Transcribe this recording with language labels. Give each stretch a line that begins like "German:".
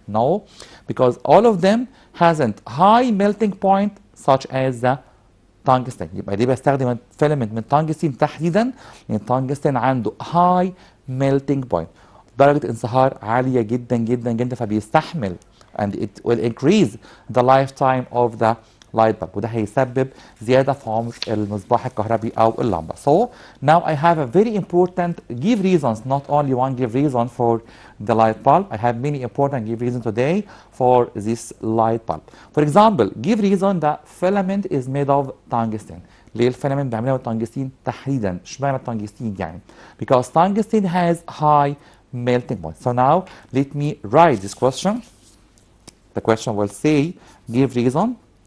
English: No, because all of them hasn't high melting point such as the tungsten.
Arabic: يبقى دي بستخدم الفيلمنت من tungsten تحديدا لان tungsten عنده
English: high melting point،
Arabic: درجة انصهار عالية جدا جدا جدا، فبيستحمل
English: and it will increase the lifetime of the light bulb،
Arabic: وده هيسبب زيادة في عمر المصباح الكهربي أو اللمبة.
English: So now I have a very important give reasons, not only one give reason for the light bulb. I have many important give reasons today for this light bulb. For example, give reason the filament is made of tungsten.
Arabic: ليه الفيلامنت بيعملها بالتنجستين تحديدا؟ اشمعنى التنجستين يعني؟
English: Because tungsten has high melting point. So now let me write this question. The question will say, give reason.